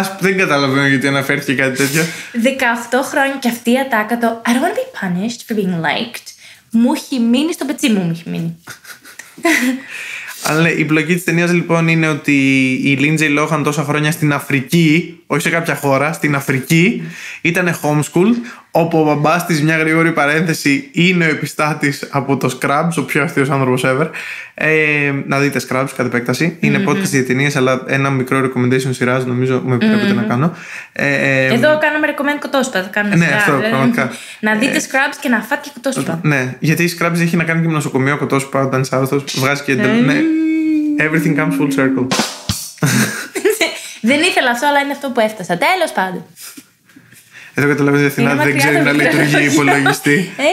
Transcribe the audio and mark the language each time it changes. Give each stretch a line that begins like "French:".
Greek: Δεν καταλαβαίνω γιατί αναφέρθηκε κάτι τέτοιο. 18 χρόνια και αυτή η ατάκα το
English: I don't want to be punished for being liked.
Greek: Μου έχει μείνει στο πετσί μου, έχει. Αλλά ναι, η πλοκή της ταινίας λοιπόν είναι ότι η Lindsay Lohan τόσα χρόνια στην Αφρική, όχι σε κάποια χώρα, στην Αφρική, ήταν homeschooled, όπου ο μπαμπάς της, μια γρήγορη παρένθεση, είναι ο επιστάτης από το Scrubs, ο πιο αστείος άνθρωπος ever. Να δείτε Scrubs κατ' επέκταση. Είναι podcast για ταινίες, αλλά ένα μικρό recommendation σειράς νομίζω με επιτρέπετε να κάνω. Εδώ κάναμε recommend κοτόσπα. Ναι, αυτό πραγματικά. Να δείτε Scrubs και να φάτε και κοτόσπα. Ναι, γιατί η Scrubs έχει να κάνει και με νοσοκομείο κοτόσπα όταν είσαι άρρωστος. Βγάζει και.
English: Ναι, everything comes full circle.
Greek: Δεν ήθελα αυτό, αλλά είναι αυτό που έφτασα. Τέλος πάντων. Εδώ καταλαβαίνετε, Αθηνά δεν ξέρει να λειτουργεί υπολογιστή.